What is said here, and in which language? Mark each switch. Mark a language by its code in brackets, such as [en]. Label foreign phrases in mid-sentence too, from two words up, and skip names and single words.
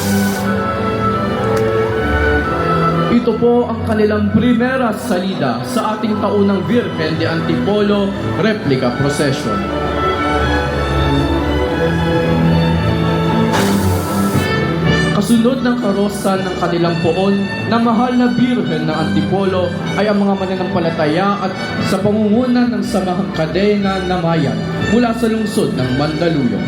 [tl] Ito po ang kanilang [es] primera salida [tl] sa ating taunang Virgen de Antipolo Replica Procession. Kasunod ng karosa ng kanilang poon na mahal na Birhen ng Antipolo ay ang mga mananampalataya at sa pangunguna ng Samahang Kadena na Mayan mula sa lungsod ng Mandaluyong.